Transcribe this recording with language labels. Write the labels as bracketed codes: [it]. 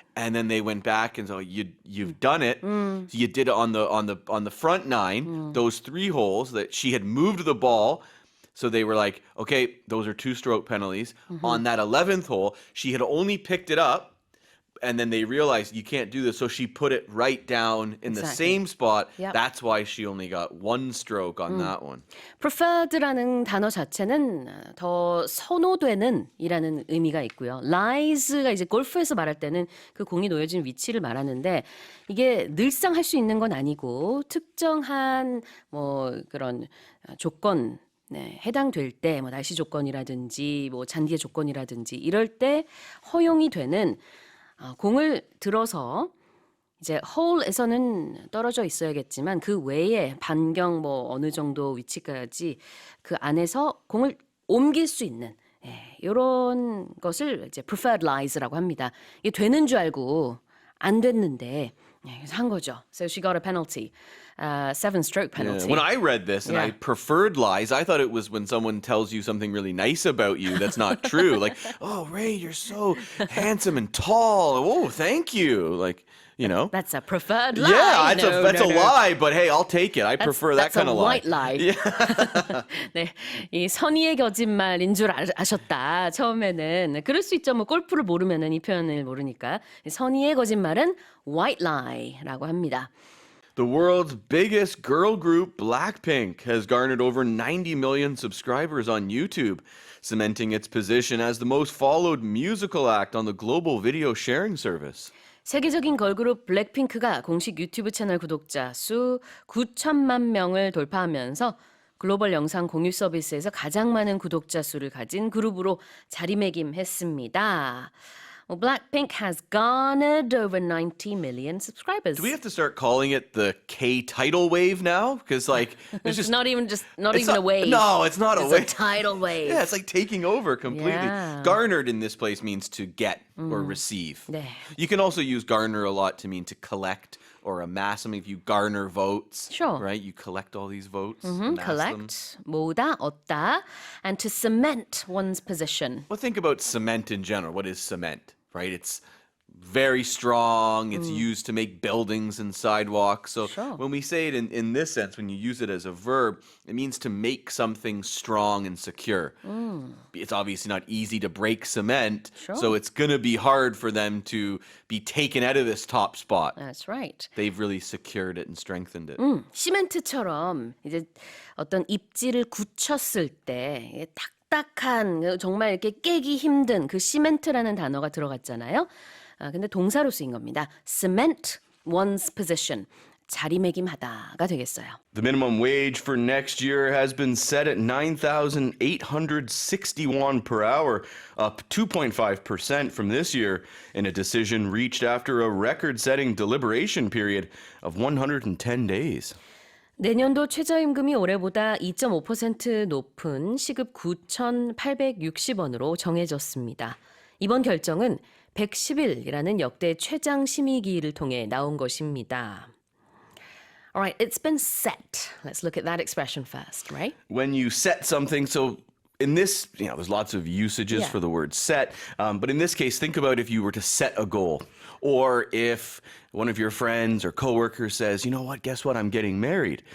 [en] And then they went back and so you've done it. You did it on the front 9, those 3 holes that she had moved the ball. So they were like, okay, those are 2-stroke penalties. On that 11th hole, she had only picked it up and then they realized you can't do this, so she put it right down in the Exactly. same spot. Yep. That's why she only got one stroke on that one. [ko] preferred라는 단어 자체는 더 선호되는 이라는 의미가 있고요. lies가 이제 골프에서 말할 때는 그 공이 놓여진 위치를 말하는데 이게 늘상 할 수 있는 건 아니고 특정한 뭐 그런 조건 네, 해당될 때, 뭐 날씨 조건이라든지, 뭐 잔디의 조건이라든지 이럴 때 허용이 되는 공을 들어서 이제 hole에서는 떨어져 있어야겠지만 그 외에 반경 뭐 어느 정도 위치까지 그 안에서 공을 옮길 수 있는 이런 것을 이제 preferred lies라고 합니다. 이게 되는 줄 알고 안 됐는데 그래서 한 거죠. [en] So she got a penalty. 7-stroke penalty. When I read this and I preferred lies, I thought it was when someone tells you something really nice about you that's not true. Like, oh, Ray, you're so handsome and tall. Oh, thank you. Like, you know. That's a preferred lie. Yeah, No, that's a no. lie, but hey, I'll take it. I prefer that That's kind a of lie. white lie. [ko] 네, 이 선의의 거짓말인 줄 아셨다. 처음에는 그럴 수 있죠. 뭐 골프를 모르면은 이 표현을 모르니까 선의의 거짓말은 white lie라고 합니다. [en] The world's biggest girl group, Blackpink, has garnered over 90 million subscribers on YouTube, cementing its position as the most followed musical act on the global video sharing service. [ko] 세계적인 걸그룹 블랙핑크가 공식 유튜브 채널 구독자 수 9천만 명을 돌파하면서 글로벌 영상 공유 서비스에서 가장 많은 구독자 수를 가진 그룹으로 자리매김했습니다. [en] Well, Blackpink has garnered over 90 million subscribers. Do we have to start calling it the K tidal wave now? Because like it's just not even it's a wave. No, it's not a It's wave. a tidal wave. Yeah, it's like taking over completely. Yeah. Garnered in this place means to get or receive. [ko] 네. [en] You can also use garner a lot to mean to collect or amass. I mean, if you garner votes, Sure. right? You collect all these votes. Amass them. Collect, [ko] 모으다, 얻다, [en] and to cement one's position. Well, think about cement in general. What is cement, right? It's very strong. It's used to make buildings and sidewalks. So Sure. when we say it in this sense, when you use it as a verb, it means to make something strong and secure. It's obviously not easy to break cement. Sure. So it's going to be hard for them to be taken out of this top spot. That's right. They've really secured it and strengthened it. [ko] 시멘트처럼 이제 어떤 입지를 굳혔을 때 이게 딱딱한 정말 이렇게 깨기 힘든 그 시멘트라는 단어가 들어갔잖아요. 근데 동사로 쓰인 겁니다. [en] Cement one's position. [ko] 자리매김하다가 되겠어요. [en] The minimum wage for next year has been set at 9,860 won per hour, up 2.5% from this year, in a decision reached after a record-setting deliberation period of 110 days. [ko] 내년도 최저임금이 올해보다 2.5% 높은 시급 9,860원으로 정해졌습니다. 이번 결정은 110일이라는 역대 최장 심의기일을 통해 나온 것입니다. [en] All right, it's been set. Let's look at that expression first, right? When you set something, so in this, there's lots of usages Yeah. for the word set, but in this case, think about if you were to set a goal, or if one of your friends or coworkers says, you know what, guess what, I'm getting married.